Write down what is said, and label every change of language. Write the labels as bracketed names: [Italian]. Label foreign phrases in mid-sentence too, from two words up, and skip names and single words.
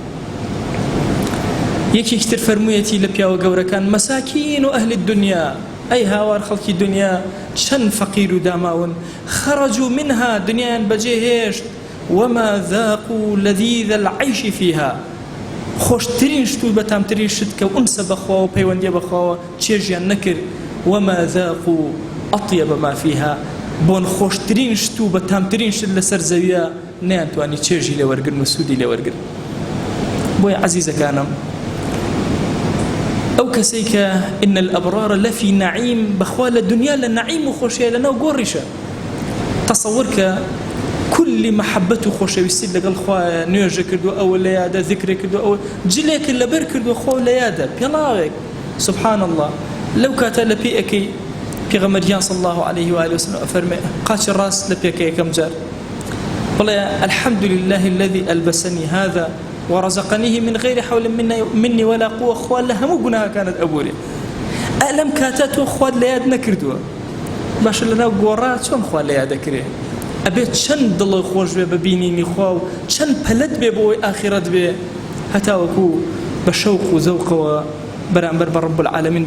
[Central Kurdish] یەکێک تر فەرموویەتی لە پیاوە گەورەکان [Arabic] مەساکین و ئەهلی الدنیا [Central Kurdish] ئەی هاوار خەڵکی دنیا چەند فەقیر و داماون [Arabic] خەرەجوا منها [Central Kurdish] دنیایان بەجێهێشت [Arabic] وما ذاقوا لذيذ العيش فيها [Central Kurdish] خۆشترین شت و بەتامترین شت کە ئونسە بەخوا و پەیوەندیە بەخواوە چێژیان نەکرد [Arabic] وما ذاقوا أطيب ما فيها [Central Kurdish] بۆن خۆشترین شت و بەتامترین شت لەسەر زەویە نەیانتوانی چێژی لێ وەرگرن و سوودی لێ وەرگرن بۆیە عەزیزەکانم ئەو کەسەی کە [Arabic] إن الأبرار لفي نعيم [Central Kurdish] بەخوا لە دنیا لە نعیم و خۆشیە لەناو گۆڕیشە تەسەوور کە كل محبت و خۆشەویستی لەگەڵ خوا نوێژە کردو ئەوە لە یادە ذکرێ کردو ئەوە جلێکت لەبەر کردو خۆ لە یادە پێڵاوێک [Arabic] سبحان الله [Central Kurdish] لەو کاتە لە پێ ئەەکەی پێغەمبەریان [Arabic] صلی الله عليه وآله وسلم [Central Kurdish] ئەفەرمێ قاچی ڕاست لە پێکە یەکەم جار بڵێ [Arabic] الحمد لله الذي ألبسني هذا ورزقنيه من غير حول مني ولا قوة [Central Kurdish] خوا لە هەموو گوناها كانت ئەبورێ ئەلەم کاتە تۆ خوات لە یاد نەکردووە باشە لەناو گۆڕا چۆن خوا لە یادەکرێ ئەبێت چەند دڵی خۆش بێ بە بینینی خوا و چەند پەلەت بێ بۆ ئەوەی ئاخرەت بێ هەتاوەکو بە شەوق و زەوقەوە بەرامبەر بە [Arabic] ڕەب العالەمین